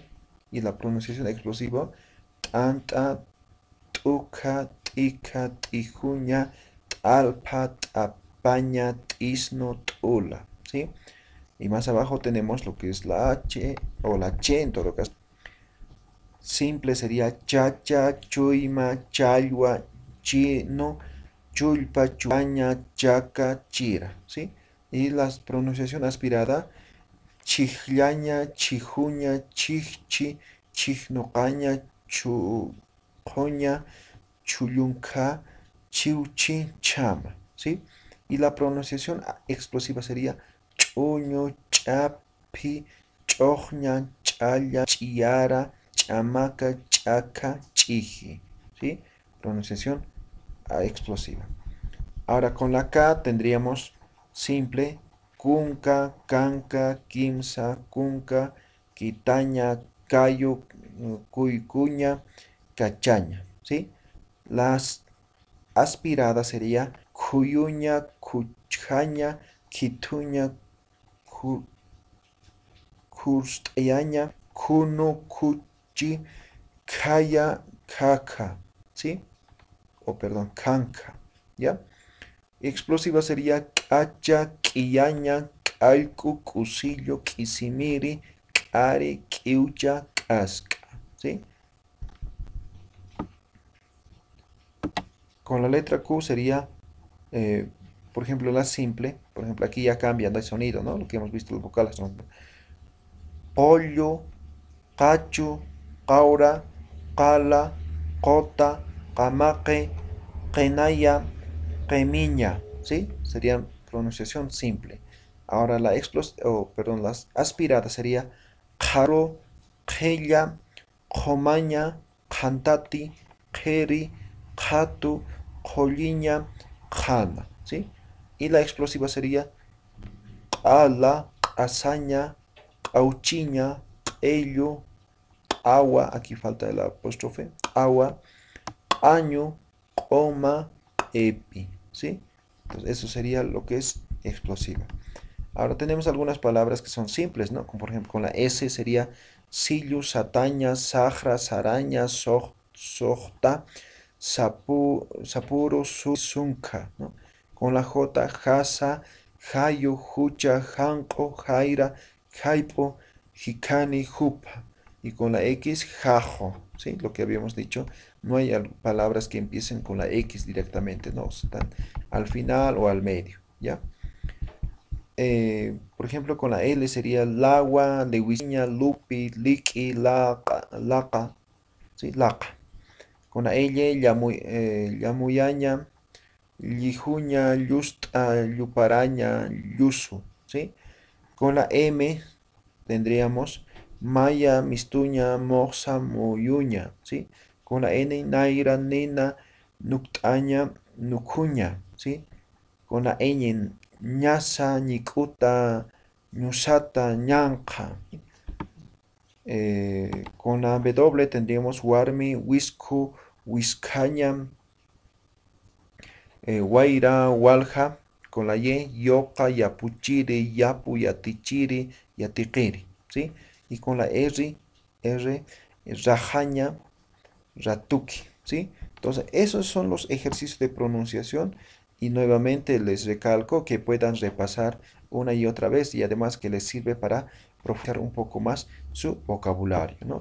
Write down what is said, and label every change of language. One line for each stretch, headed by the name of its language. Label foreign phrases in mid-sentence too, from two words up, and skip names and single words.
Spanish: Y la pronunciación explosiva
Aymara: Tanta, Tuca, Tica, Tijuña, Talpa, Tapaña, Tisno, Tula.
Spanish: ¿Sí? Y más abajo tenemos lo que es la H o la Ch en todo caso. Simple sería chacha,
Aymara: chuima, chalwa, chino, chulpa, chuaña, chaca, chira,
Spanish: ¿sí? Y la pronunciación aspirada,
Aymara: chijlaña, chijuña, chijchi, chijnocaña, chujoña, chulunca, chiuchi, chama,
Spanish: ¿sí? Y la pronunciación explosiva sería
Aymara: chuño, chapi, chojña, chaya, chiara, chamaca, chaca, chiji, ¿sí?
Spanish: Pronunciación explosiva. Ahora con la K tendríamos simple,
Aymara: kunka, canca, quimsa, kunka, quitaña, cayo, cuycuña, cachaña,
Spanish: ¿sí? Las aspiradas sería
Aymara: cuyuña, cuchaña, quituña, curstayaña, cuno, cuchi, kaya,
Spanish: kaka, ¿sí? O perdón, kanka, ¿ya? Explosiva sería kacha,
Aymara: kiyaña, kalku, cusillo, kisimiri, kare, kiucha, casca,
Spanish: ¿sí? Con la letra Q sería, eh, por ejemplo, la simple. Por ejemplo, aquí ya cambia de sonido, ¿no? Lo que hemos visto, los vocales son pollo,
Aymara: cachu, caura, cala, cota, camaque, qenaya, qemiña,
Spanish: ¿sí? Sería pronunciación simple. Ahora perdón, las aspiradas sería
Aymara: jaro, qella, qomaña, qantati, qeri, qatu, qolliña, qana,
Spanish: ¿sí? Y la explosiva sería
Aymara: qala, q'asaña, q'auchiña, q'ello,
Spanish: agua, aquí falta el apóstrofe, agua, año, coma, epi, ¿sí? Entonces eso sería lo que es explosiva. Ahora tenemos algunas palabras que son simples, ¿no? Como por ejemplo con la S sería
Aymara: sillu, sataña, sajra, saraña, sojta, sapuro, sunca,
Spanish: ¿no? Con la J,
Aymara: jasa, jayo, jucha, janco, jaira, jaipo, jicani, jupa.
Spanish: Y con la X, jajo, ¿sí? Lo que habíamos dicho, no hay palabras que empiecen con la X directamente, no, están al final o al medio, ¿ya? Por ejemplo, con la L sería
Aymara: lagua, lehuiña, lupi, liqui, laca,
Spanish: ¿sí?
Aymara: Laca.
Spanish: Con la L,
Aymara: llamuyaña, llijuña, yusta, yuparaña, yusu,
Spanish: ¿sí? Con la M tendríamos
Aymara: maya, mistuña, moxa, moyuña,
Spanish: ¿sí? Con la N,
Aymara: naira, nena, nuctaña, nucuña, ¿sí?
Spanish: Con la ñ,
Aymara: ñasa, ñicuta, ñusata, ñanja.
Spanish: Con la W tendríamos
Aymara: warmi, wisku, wiskaña, Guaira, Walja,
Spanish: con la Y,
Aymara: Yoka, Yapuchiri, Yapu, Yatichiri, Yatiquiri,
Spanish: ¿sí? Y con la R,
Aymara: Rajaña, Ratuki,
Spanish: ¿sí? Entonces, esos son los ejercicios de pronunciación y nuevamente les recalco que puedan repasar una y otra vez y además que les sirve para profundizar un poco más su vocabulario, ¿no?